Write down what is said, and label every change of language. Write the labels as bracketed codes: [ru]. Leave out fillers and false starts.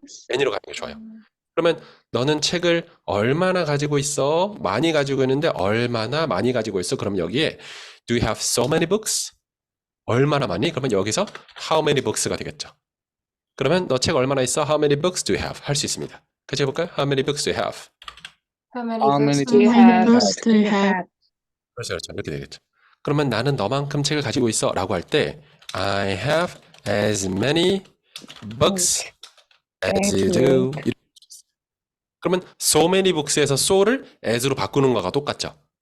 [ko] many로 가는 게 좋아요. 그러면 너는 책을 얼마나 가지고 있어? 많이 가지고 있는데 얼마나 많이 가지고 있어? 그럼 여기에 [en] Do you have so many books? [ko] 얼마나 많이? 그러면 여기서 [en] How many books [ko] 가 되겠죠. 그러면 너 책 얼마나 있어? [en] How many books do you have? [ko] 할 수 있습니다. 같이 해볼까요? [en] How many books do you have? How many How books many do you have? do you have? [ko] 그렇죠. 이렇게 되겠죠. 그러면 나는 너만큼 책을 가지고 있어 라고 할 때 [en] I have as many books as you do. [ko] 그러면 so many books에서 so를 as로 바꾸는 거가 똑같죠.